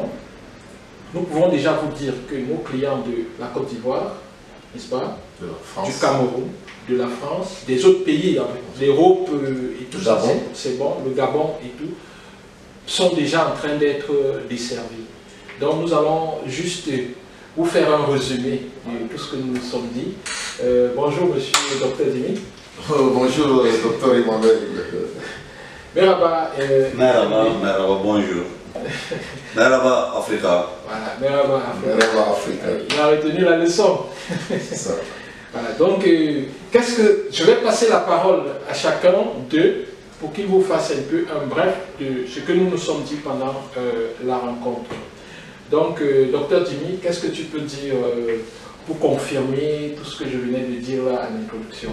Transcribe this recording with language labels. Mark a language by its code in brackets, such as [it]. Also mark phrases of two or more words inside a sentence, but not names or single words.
[fr] Nous pouvons déjà vous dire que nos clients de la Côte d'Ivoire, n'est-ce pas, du Cameroun, de la France, des autres pays, l'Europe et tout ça, c'est bon, le Gabon et tout, sont déjà en train d'être desservis. Donc nous allons juste vous faire un résumé de tout ce que nous nous sommes dit. Bonjour Monsieur Dr Dimi. Bonjour Dr Emmanuel. Merhaba. Merhaba, bonjour. Merhaba Africa. Voilà, Merhaba Africa. Merhaba Africa. Il a retenu la leçon. C'est ça. Voilà, donc je vais passer la parole à chacun d'eux pour qu'il vous fasse un peu un bref de ce que nous nous sommes dit pendant la rencontre. Donc, Dr Dimi, qu'est-ce que tu peux dire pour confirmer tout ce que je venais de dire là à l'introduction?